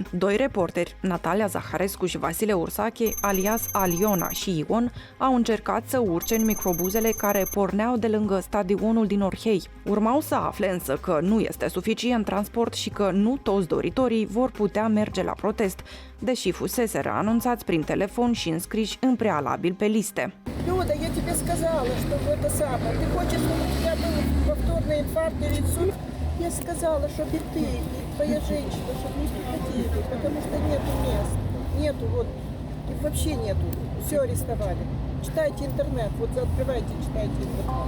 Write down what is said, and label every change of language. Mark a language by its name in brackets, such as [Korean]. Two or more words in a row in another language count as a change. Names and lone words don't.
[Romanian] 2 reporteri, Natalia Zaharescu și Vasile Ursache, alias Aliona și Ion, au încercat să urce în microbuzele care porneau de lângă stadionul din Orhei. Urmau să afle însă că nu este suficient transport și că nu toți doritorii vor putea merge la protest, deși fuseseră anunțați prin telefon și înscriși în prealabil pe liste. [Russian] Люда, я тебе сказала, что это самое. Ты хочешь, чтобы у тебя был повторный инфаркт или инсульт? Я сказала, чтобы и ты, и твоя женщина, чтобы не приходили, потому что нету мест. Нету, вот, и вообще нету. Все арестовали. Читайте интернет, вот открывайте, читайте интернет.